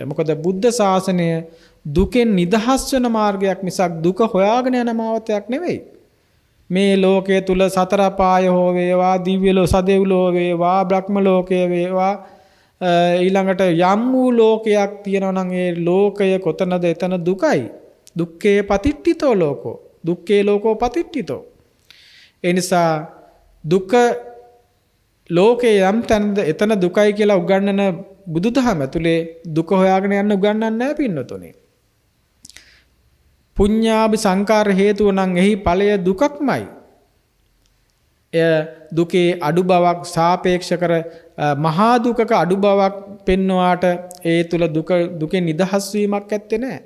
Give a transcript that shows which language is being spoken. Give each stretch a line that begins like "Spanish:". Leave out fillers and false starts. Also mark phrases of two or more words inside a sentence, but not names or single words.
Sinhala: මොකද බුද්ධ ශාසනය දුකෙන් නිදහස් වෙන මාර්ගයක් මිසක් දුක හොයාගෙන යන මාවතයක් නෙවෙයි. මේ ලෝකයේ තුල සතර පාය හෝ වේවා දිව්‍ය ලෝක සදෙව්ලෝ වේවා බ්‍රහ්ම ලෝකයේ වේවා ඊළඟට යම් වූ ලෝකයක් තියෙනවා නම් ඒ ලෝකය කොතනද? එතන දුකයි.
Pali: දුක්ඛේ පතිට්ඨිතෝ ලෝකෝ. දුක්ඛේ ලෝකෝ පතිට්ඨිතෝ.
Sinhala: ඒ නිසා දුක ලෝකේ යම් තැනද එතන දුකයි කියලා උගන්වන බුදුදහම ඇතුලේ දුක හොයාගෙන යන්න උගන්වන්නේ නැහැ පින්නතුනේ. පුඤ්ඤාභි සංකාර හේතුව නම් එහි ඵලය දුකක්මයි. එය දුකේ අඩු බවක් සාපේක්ෂ කර මහා දුකක අඩු බවක් පෙන්වුවාට ඒ තුල දුකෙන් නිදහස් වීමක් ඇත්තේ නැහැ.